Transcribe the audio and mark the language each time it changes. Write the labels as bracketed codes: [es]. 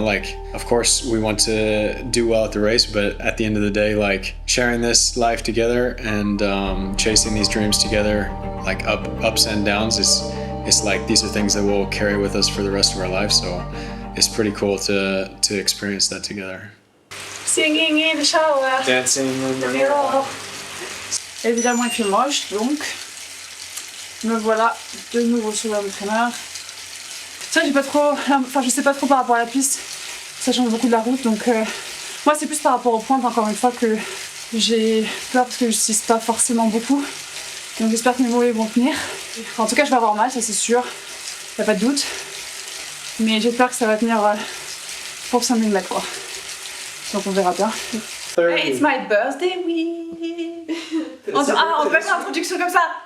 [en] Like, of course, we want to do well at the race, but at the end of the day, like, sharing this life together and chasing these dreams together, like ups and downs, it's like these are things that we'll carry with us for the rest of our life, so it's pretty cool to experience that together. Singing in the shower. Dancing in the mirror. [fr] Évidemment, il fait moche, donc me voilà de nouveau sur l'entraîneur. Ça, j'ai pas trop, enfin, je sais pas trop par rapport à la piste. Ça change beaucoup de la route, donc moi, c'est plus par rapport aux pointes, encore une fois, que j'ai peur parce que je n'utilise pas forcément beaucoup. Donc j'espère que mes mollets vont tenir. En tout cas, je vais avoir mal, ça c'est sûr. Y a pas de doute. Mais j'espère que ça va tenir pour 5000 mètres, quoi. Donc on verra bien. [en] Hey, it's my birthday week. [fr] On peut faire l'introduction comme ça.